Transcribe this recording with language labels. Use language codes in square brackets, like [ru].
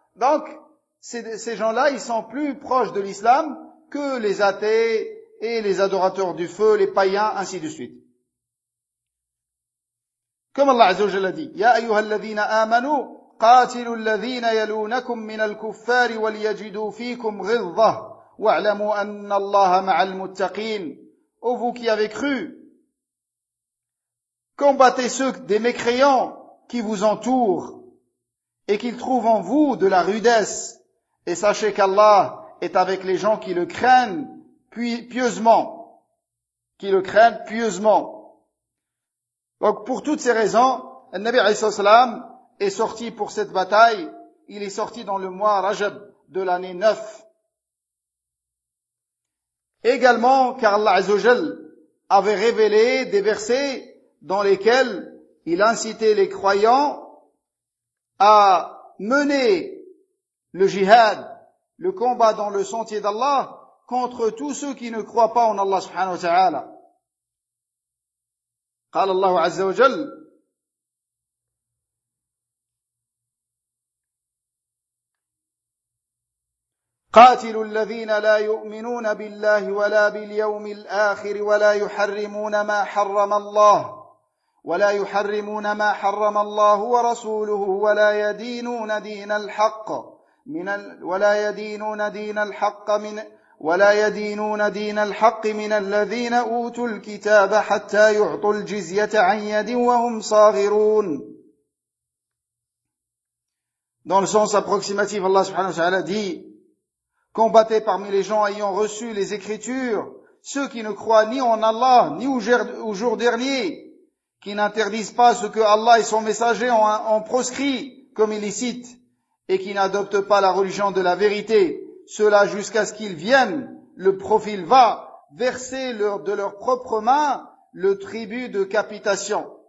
[fr] Donc ces gens-là, ils sont plus proches de l'islam que les athées et les adorateurs du feu, les païens, ainsi de suite. Comme [ar] Allah Azza wa Jalla [fr] dit, [ar] « Ya ayyuhal ladhina amanu, قاتلوا الذين يلونكم من الكفار وليجدوا فيكم غلظة واعلموا أن الله مع المتقين. [fr] Ô vous qui avez cru, combattez ceux des mécréants qui vous entourent et qu'ils trouvent en vous de la rudesse, et sachez qu'Allah est avec les gens qui le craignent pieusement, qui le craignent pieusement. Donc pour toutes ces raisons, Nabi alayhi salam est sorti pour cette bataille. Il est sorti dans le mois Rajab de l'année 9. Également car Allah Azzawajal avait révélé des versets dans lesquels il incitait les croyants à mener le jihad, le combat dans le sentier d'Allah, contre tous ceux qui ne croient pas en Allah subhanahu wa ta'ala. [ar] قال الله عز وجل قاتلوا الذين لا يؤمنون بالله ولا باليوم الآخر ولا يحرمون ما حرم الله ورسوله ولا يدينون دين الحق من الذين أوتوا الكتاب حتى يعطوا الجزية عن يد وهم صاغرون. [fr] Dans le sens approximatif, Allah subhanahu wa ta'ala dit: combattez parmi les gens ayant reçu les écritures, ceux qui ne croient ni en Allah, ni au jour dernier, qui n'interdisent pas ce que Allah et son messager ont proscrit, comme il y cite, et qui n'adoptent pas la religion de la vérité, ceux-là jusqu'à ce qu'ils viennent, le profil va verser de leur propre main le tribut de capitation.